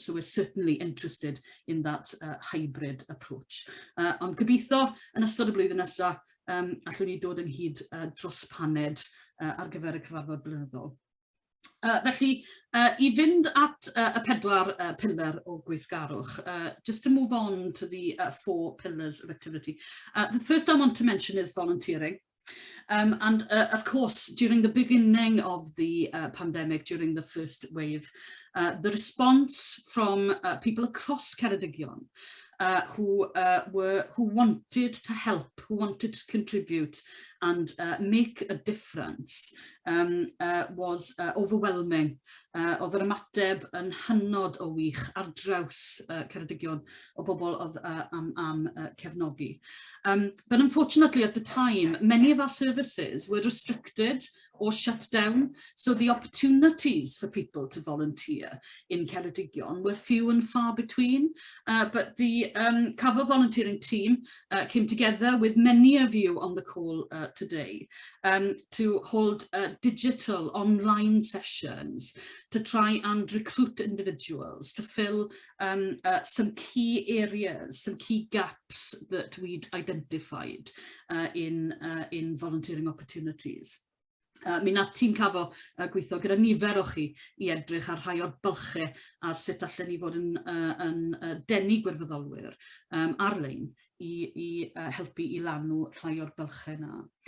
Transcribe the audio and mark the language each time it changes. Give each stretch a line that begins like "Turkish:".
English: So we're certainly interested in that hybrid approach.
Welsh: Ond gobeithio yn ystod y blwyddyn nesaf, allwn ni dod yn hyd dros paned ar gyfer y cyfarfod blynyddol. Felly, I fynd at y 4 pillar o gweithgarwch,
English: just to move on to the 4 pillars of activity. The first I want to mention is volunteering. And of course, during the beginning of the pandemic, during the first wave, the response from people across Ceredigion who wanted to help, who wanted to contribute and make a difference was overwhelming.
Welsh: Oedd yr ymateb yn hynod o wych ar draws Ceredigion o bobl oedd am cefnogi.
English: But unfortunately at the time, many of our services were restricted or shut down, so the opportunities for people to volunteer in Ceredigion were few and far between. But the Cafo volunteering team came together with many of you on the call today to hold digital online sessions to try and recruit individuals to fill some key areas, some key gaps that we'd identified in volunteering opportunities.
Welsh: Mi nath tîm Cafo gweithio gyda nifer o chi I edrych ar rhai o'r bylchau a sut allan ni fod yn denu gwirfoddolwyr ar-lein I helpu I lanw rhai o'r bylchau na.